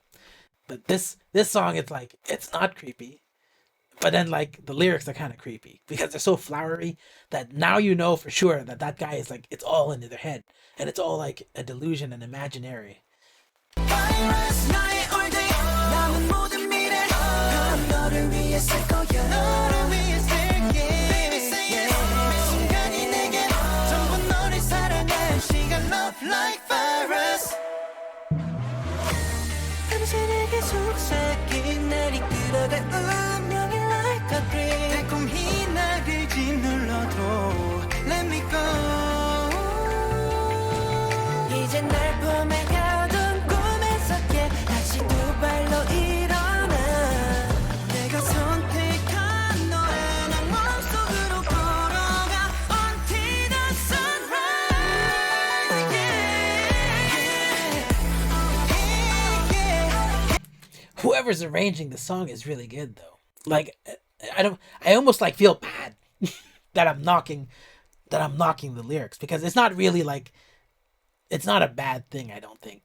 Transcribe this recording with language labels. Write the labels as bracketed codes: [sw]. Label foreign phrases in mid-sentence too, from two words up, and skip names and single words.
[en] But this song, it's like it's not creepy, but then like the lyrics are kind of creepy because they're so flowery that now you know for sure that that guy is like it's all into their head and it's all like a delusion and imaginary. Like virus. [ko] 당신에게 속삭인 날 이끌어갈 운명이 [en] like a dream. [ko] 달콤히 나를 짓눌러도 [en] let me go. [ko] 이제 날 포함해가던 꿈에서 깨 다시 두 발로 일어나. 내가 선택한 너의 난 몸속으로 걸어가 [en] until the sunrise. Whoever's arranging the song is really good though. Like I almost like feel bad that I'm knocking the lyrics because it's not really like it's not a bad thing, I don't think.